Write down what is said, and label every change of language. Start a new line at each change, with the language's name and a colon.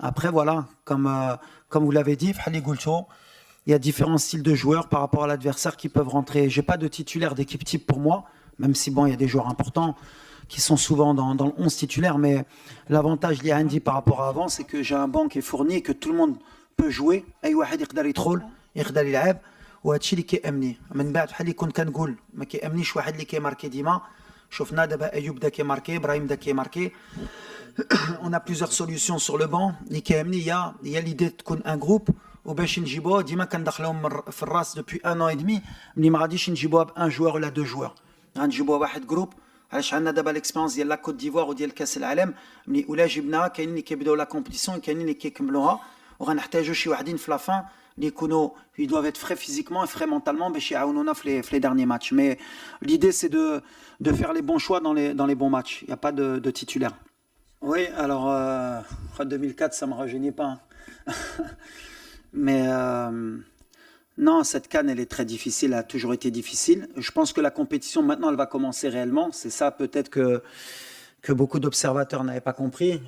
French: Après, voilà, comme vous l'avez dit, il y a différents styles de joueurs par rapport à l'adversaire qui peuvent rentrer. Je n'ai pas de titulaire d'équipe type pour moi, même si bon, il y a des joueurs importants qui sont souvent dans le 11 titulaire. Mais l'avantage, il y a Andy par rapport à avant, c'est que j'ai un banc qui est fourni et que tout le monde peut jouer.
Arabic: أي واحد يقدر يدخل يقدر يلعب وهذا الشيء اللي كيأمني. من بعد بحال اللي كنت كنقول ما كيأمنيش واحد اللي كيماركي ديما. شفنا دابا ايوب دا كي ماركي ابراهيم دا كي ماركي.
French: On a plusieurs solutions sur le banc. Il y a l'idée de
Arabic: تكون
French: un groupe
Arabic: وباش نجيبوه ديما كندخلوهم في الراس
French: depuis 1 an et demi
Arabic: ملي ما غاديش نجيبوها ب
French: 1 joueur
Arabic: ولا
French: 2 joueurs.
Arabic: غنجيبوها واحد جروب علاش عندنا دابا ليكسبيرونس ديال لا كوت ديفوار وديال كاس العالم ملي ولا جبناها كاينين اللي كيبداو لا كومبيتيسيون كاينين اللي كيكملوها وغنحتاجوا شي وحدين في لافان اللي يكونوا
French: ils doivent être frais physiquement et frais mentalement
Arabic: باش يعاونونا في
French: les derniers matchs. Mais l'idée c'est de faire les bons choix dans les bons matchs. Il y a pas de titulaire. Oui, alors 2004 ça me rajeunit pas. Mais non, cette CAN elle est très difficile, elle a toujours été difficile. Je pense que la compétition maintenant elle va commencer réellement. C'est ça peut-être que beaucoup d'observateurs n'avaient pas compris.